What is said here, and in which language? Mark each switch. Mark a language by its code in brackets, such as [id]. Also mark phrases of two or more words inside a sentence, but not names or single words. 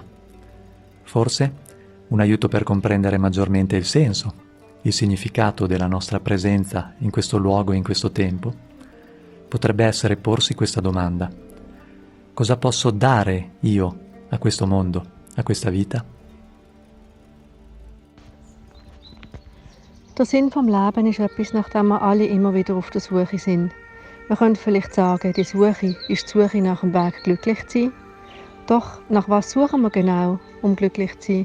[it] Forse un aiuto per comprendere maggiormente il senso, il significato della nostra presenza in questo luogo e in questo tempo, potrebbe essere porsi questa domanda: cosa posso dare io a questo mondo, a questa vita? [de] Der Sinn vom Leben ist etwas, nach dem wir alle immer wieder auf der Suche sind. Man könnte vielleicht sagen, die Suche ist die Suche nach dem Weg, glücklich zu sein. Doch nach was suchen wir genau, um glücklich zu sein?